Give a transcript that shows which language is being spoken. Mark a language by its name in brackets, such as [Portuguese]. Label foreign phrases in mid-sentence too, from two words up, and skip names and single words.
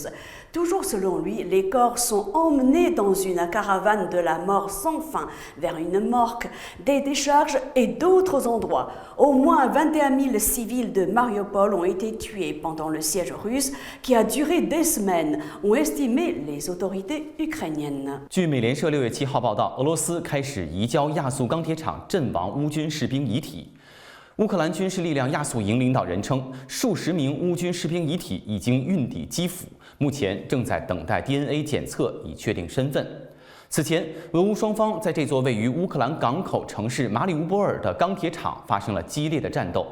[French] Toujours selon lui, les corps sont emmenés dans une caravane de la mort sans fin vers une morgue, des décharges et d'autres endroits. Au moins 21 000 civils de Mariupol ont été tués pendant le siège russe qui a duré des semaines, ont estimé les autorités ukrainiennes. [Chinese] 据美联社6月7号报道，俄罗斯开始移交亚速钢铁厂阵亡乌军士兵遗体。乌克兰军事力量亚速营领导人称，数十名乌军士兵遗体已经运抵基辅，目前正在等待 DNA 检测以确定身份。此前，俄乌双方在这座位于乌克兰港口城市马里乌波尔的钢铁厂发生了激烈的战斗。